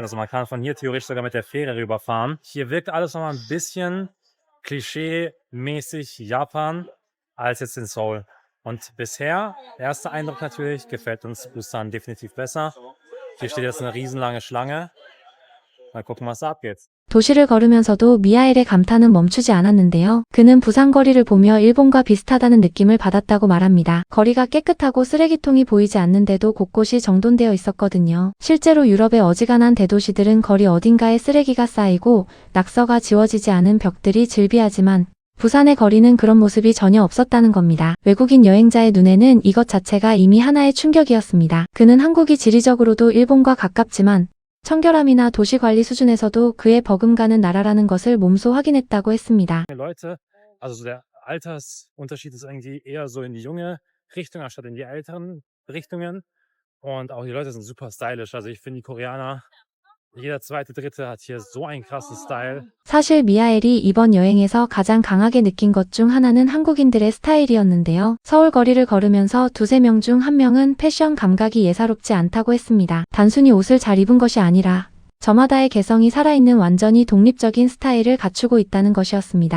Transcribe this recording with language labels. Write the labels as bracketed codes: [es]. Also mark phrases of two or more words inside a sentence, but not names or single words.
[de] Also man kann von hier theoretisch sogar mit der Fähre rüberfahren. Hier wirkt alles nochmal ein bisschen klischee-mäßig Japan als jetzt in Seoul. Und bisher, erster Eindruck natürlich, gefällt uns Busan definitiv besser. Hier steht jetzt eine riesenlange Schlange. Mal gucken, was da abgeht. [ko] 도시를 걸으면서도 미하엘의 감탄은 멈추지 않았는데요. 그는 부산 거리를 보며 일본과 비슷하다는 느낌을 받았다고 말합니다. 거리가 깨끗하고 쓰레기통이 보이지 않는데도 곳곳이 정돈되어 있었거든요. 실제로 유럽의 어지간한 대도시들은 거리 어딘가에 쓰레기가 쌓이고 낙서가 지워지지 않은 벽들이 즐비하지만 부산의 거리는 그런 모습이 전혀 없었다는 겁니다. 외국인 여행자의 눈에는 이것 자체가 이미 하나의 충격이었습니다. 그는 한국이 지리적으로도 일본과 가깝지만 청결함이나 도시관리 수준에서도 그에 버금가는 나라라는 것을 몸소 확인했다고 했습니다. [de] Leute, also so der Altersunterschied ist irgendwie eher so in die junge Richtung, anstatt in die älteren Richtungen. Und auch die Leute sind super stylisch. Also ich finde die Koreaner, jeder zweite, dritte hat hier so einen krassen Style. [ko] 사실 미하엘이 이번 여행에서 가장 강하게 느낀 것 중 하나는 한국인들의 스타일이었는데요. 서울 거리를 걸으면서 두세 명 중 한 명은 패션 감각이 예사롭지 않다고 했습니다. 단순히 옷을 잘 입은 것이 아니라 저마다의 개성이 살아있는 완전히 독립적인 스타일을 갖추고 있다는 것이었습니다.